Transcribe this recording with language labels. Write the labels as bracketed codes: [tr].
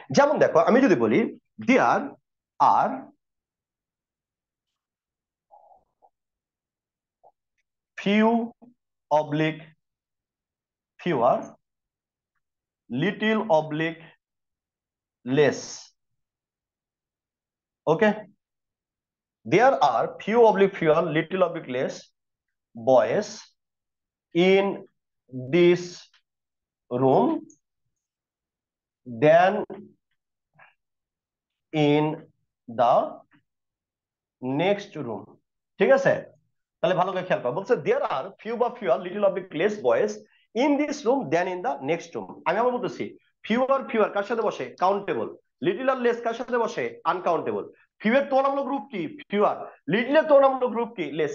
[bn] যেমন দেখো আমি যদি বলি [en] There are few oblique fewer, little oblique less. Okay, there are few oblique fewer, little oblique less boys in this room than in the next room. [bn] ঠিক আছে? তাহলে ভালো করে খেয়াল করো, বলছে [en] There are few বা fewer little of less boys in this room than in the next room. [bn] আমি আবার বলতেছি ফিউয়ার, ফিউয়ার কার সাথে বসে? কাউন্টেবল। লিটল আর লেস কার সাথে বসে? আনকাউন্টেবল। ফিউ এর তুলনামূলক গ্রুপ কি? ফিউয়ার। লিটল এর তুলনামূলক গ্রুপ কি? লেস।